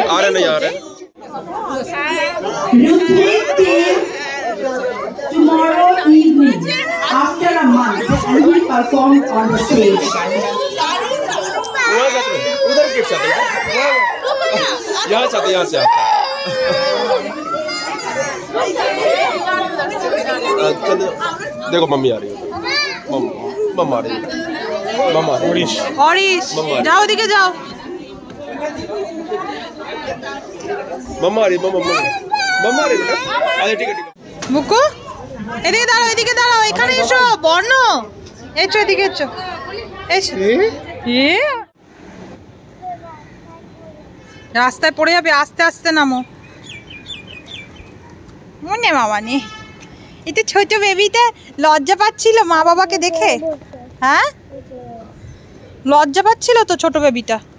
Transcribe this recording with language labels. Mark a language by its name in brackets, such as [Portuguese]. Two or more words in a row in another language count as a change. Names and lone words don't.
[English] Tomorrow performed on the stage. [Hindi] उधर गिफ्ट चाहते हैं यहाँ चाहते यहाँ से चलो देखो मम्मी आ रही है मम्मा आ रही है मम्मा हरीश जाओ दिखे जाओ मम्मा आ रही मम्मा मम्मा आ रही बेटा [Bangla] আরে ঠিক আছে বুকু এদিকে দাঁড়াও এখানে এসো বর্ণ এসো এদিকে এসো রাস্তায় পড়ে যাবে আস্তে আস্তে নামো মনে বাবা নে এটা ছোট বেবিটা লজ্জা পাচ্ছিল মা বাবাকে দেখে হ্যাঁ লজ্জা পাচ্ছিল তো ছোট বেবিটা